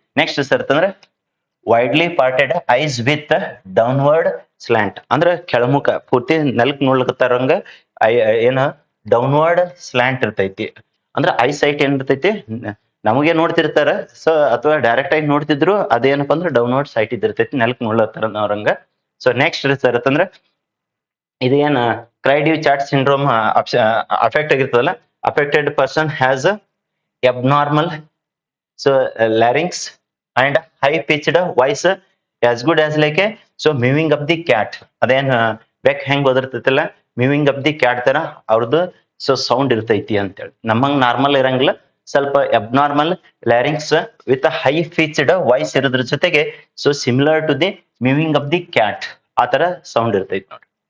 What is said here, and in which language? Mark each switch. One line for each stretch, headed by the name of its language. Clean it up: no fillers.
Kannada: Next sir ಅಂತಂದ್ರೆ
English: widely parted eyes with downward slant,
Kannada: ಅಂದ್ರೆ ಕೆಳಮುಖ ಪೂರ್ತಿ ನೆಲಕ್ ನೋಡ್ಲಕತ್ತಾರಂಗ ಏನ ಡೌನ್ವರ್ಡ್ ಸ್ಲ್ಯಾಂಟ್ ಇರ್ತೈತಿ. ಅಂದ್ರೆ ಐ ಸೈಟ್ ಏನ್ ಇರ್ತೈತಿ ನಮಗೆ ನೋಡ್ತಿರ್ತಾರ ಸೊ ಅಥವಾ ಡೈರೆಕ್ಟ್ ಆಗಿ ನೋಡ್ತಿದ್ರು ಅದೇನಪ್ಪ ಅಂದ್ರೆ ಡೌನ್ವರ್ಡ್ ಸೈಟ್ ಇದಿರ್ತೈತಿ, ನೆಲಕ್ ನೋಡ್ಲತ್ತಾರ ಅವ್ರಂಗ. ಸೊ ನೆಕ್ಸ್ಟ್ ಸರ್ ಅಂತಂದ್ರೆ ಇದೇನ್ CRY due chat syndrome affect ಆಗಿರ್ತದಲ್ಲ,
English: affected person has a abnormal so larynx and high pitched voice as good as like a so mewing of the cat.
Kannada: ಅದೇನ್ ಬೆಕ್ ಹೆಂಗ್ ಓದಿರ್ತೈತಿಲ್ಲ
English: mewing of the cat
Kannada: ತರ ಅವ್ರದ್ದು so sound ಇರ್ತೈತಿ ಅಂತೇಳಿ. ನಮ್ಮಂಗ್ normal ಇರಂಗಿಲ್ಲ, ಸ್ವಲ್ಪ
English: abnormal larynx with high pitched voice
Kannada: ಇರೋದ್ರ ಜೊತೆಗೆ so
English: similar to the mewing of the cat
Kannada: ಆ ತರ ಸೌಂಡ್ ಇರ್ತೈತಿ ನೋಡಿ.